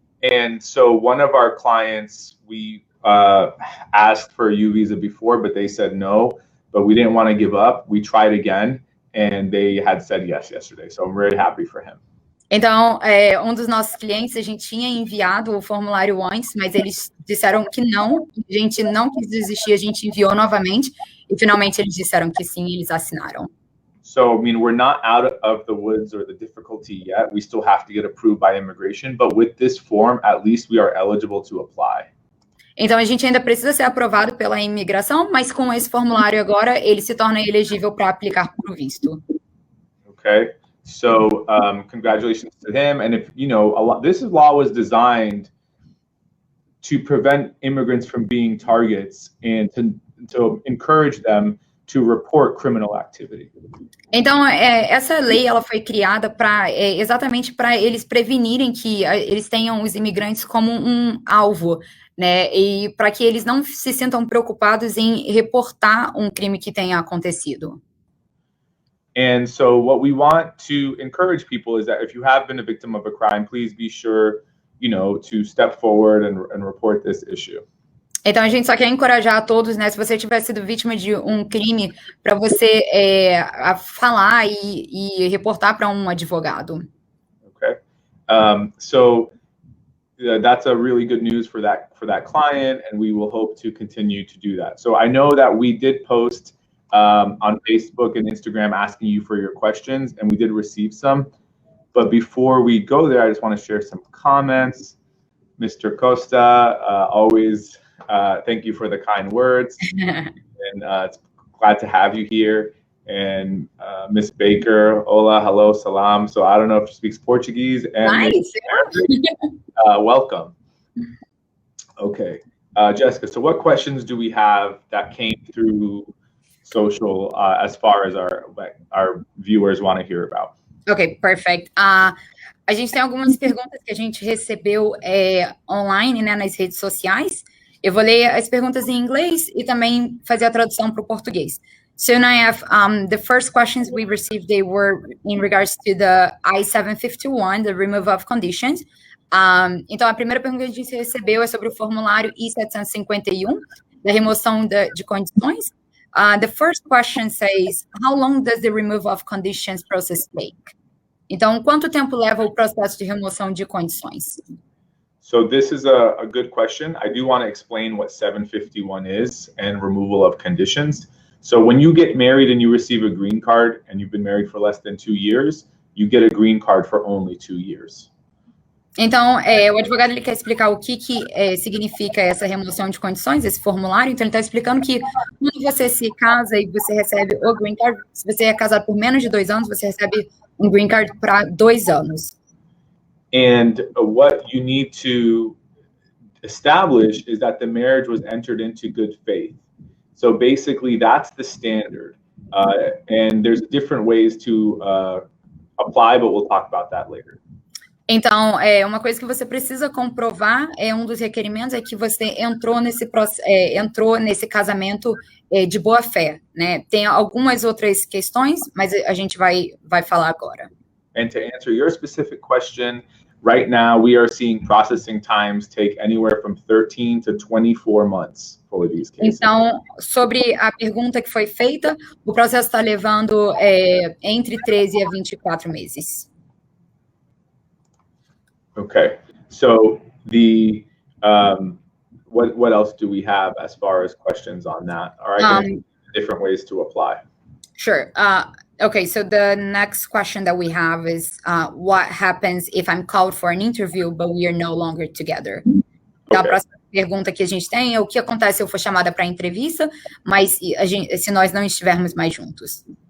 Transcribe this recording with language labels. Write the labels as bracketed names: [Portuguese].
[English] And so one of our clients, we asked for a U visa before, but they said no, but we didn't want to give up. We tried again, and they had said yes yesterday, so I'm really happy for him. [Portuguese] Então, um dos nossos clientes, a gente tinha enviado o formulário antes, mas eles disseram que não, a gente não quis desistir, a gente enviou novamente, e finalmente eles disseram que sim, eles assinaram. [English] So, I mean, we're not out of the woods or the difficulty yet. We still have to get approved by immigration, but with this form, at least we are eligible to apply. [Portuguese] Então, a gente ainda precisa ser aprovado pela imigração, mas com esse formulário agora, ele se torna elegível para aplicar para o visto. [English] Okay. So congratulations to him. And if, this law was designed to prevent immigrants from being targets and to encourage them to report criminal activity. [Portuguese] Então, essa lei, ela foi criada exatamente para eles prevenirem que eles tenham os imigrantes como um alvo, né? E para que eles não se sintam preocupados em reportar um crime que tenha acontecido. [English] And so what we want to encourage people is that if you have been a victim of a crime, please be sure, to step forward and report this issue. [Portuguese] Então, a gente só quer encorajar a todos, né? Se você tiver sido vítima de um crime, para você falar e reportar para um advogado. [English] Okay. So that's a really good news for that client, and we will hope to continue to do that. So I know that we did post on Facebook and Instagram asking you for your questions, and we did receive some. But before we go there, I just want to share some comments. Mr. Costa, always thank you for the kind words, and it's glad to have you here. And Miss Baker, hola, hello, salam. So I don't know if she speaks Portuguese. And nice. Welcome. Okay, Jessica, so what questions do we have that came through social as far as our viewers want to hear about? Ok, perfect. [Portuguese] A gente tem algumas perguntas que a gente recebeu online, né, nas redes sociais. Eu vou ler as perguntas em inglês e também fazer a tradução para o português. [English] So now I have the first questions we received, they were in regards to the I-751, the removal of conditions. [Portuguese] Então, a primeira pergunta que a gente recebeu é sobre o formulário I-751, da remoção de condições. [English] The first question says, how long does the removal of conditions process take? [Portuguese] Então, quanto tempo leva o processo de remoção de condições? [English] So this is a good question. I do want to explain what 751 is and removal of conditions. So when you get married and you receive a green card and you've been married for less than 2 years, you get a green card for only 2 years. [Portuguese] Então, o advogado ele quer explicar o que significa essa remoção de condições, esse formulário. Então, ele está explicando que quando você se casa e você recebe o green card, se você é casado por menos de 2 anos, você recebe um green card para 2 anos. [English] And what you need to establish is that the marriage was entered into good faith. So basically, that's the standard. And there's different ways to apply, but we'll talk about that later. [Portuguese] Então, uma coisa que você precisa comprovar, um dos requerimentos, é que você entrou nesse casamento de boa fé, né? Tem algumas outras questões, mas a gente vai falar agora. [English] And to answer your specific question, right now we are seeing processing times take anywhere from 13 to 24 months for these cases. [Portuguese] Então, sobre a pergunta que foi feita, o processo está levando entre 13 a 24 meses. [English] Okay, so the what else do we have as far as questions on that? All right, different ways to apply. Sure. Okay, so the next question that we have is what happens if I'm called for an interview, but we are no longer together? [Portuguese] Então, a próxima pergunta que a gente tem é o que acontece se eu for chamada para entrevista, mas se nós não estivermos mais juntos?